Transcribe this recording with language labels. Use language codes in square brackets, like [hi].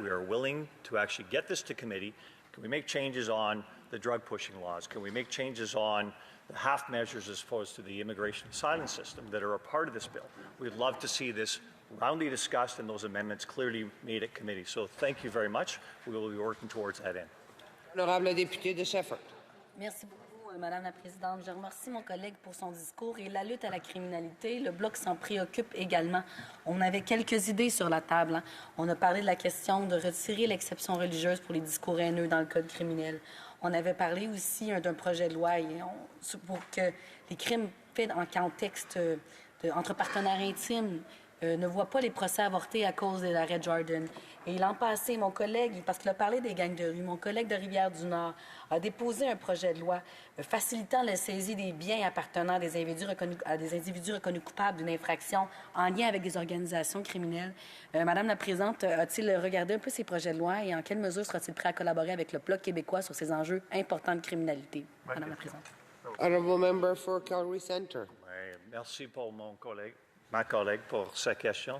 [en] We are willing to actually get this to committee. Can we make changes on the drug pushing laws? Can we make changes on the half measures as opposed to the immigration asylum system that are a part of this bill? We'd love to see this roundly discussed and those amendments clearly made at committee. So thank you very much. We will be working towards that end. [fr] Honourable député de Shefford. Merci beaucoup, Madame la Présidente. Je remercie mon collègue pour son discours et la lutte à la criminalité. Le Bloc s'en préoccupe également. On avait quelques idées sur la table. Hein. On a parlé de la question de retirer l'exception religieuse pour les discours haineux dans le Code criminel. On avait parlé aussi d'un projet de loi pour que les crimes faits en contexte entre partenaires intimes ne voient pas les procès avortés à cause de l'arrêt Jordan. Et l'an passé, mon collègue, parce qu'il a parlé des gangs de rue, mon collègue de Rivière-du-Nord a déposé un projet de loi facilitant la saisie des biens appartenant à des individus reconnus coupables d'une infraction en lien avec des organisations criminelles. Madame la Présidente, a-t-il regardé un peu ces projets de loi et en quelle mesure sera-t-il prêt à collaborer avec le Bloc québécois sur ces enjeux importants de criminalité? Madame la Présidente. [en] Honourable Member for Calgary Centre. [fr] Oui, merci pour ma collègue pour sa question.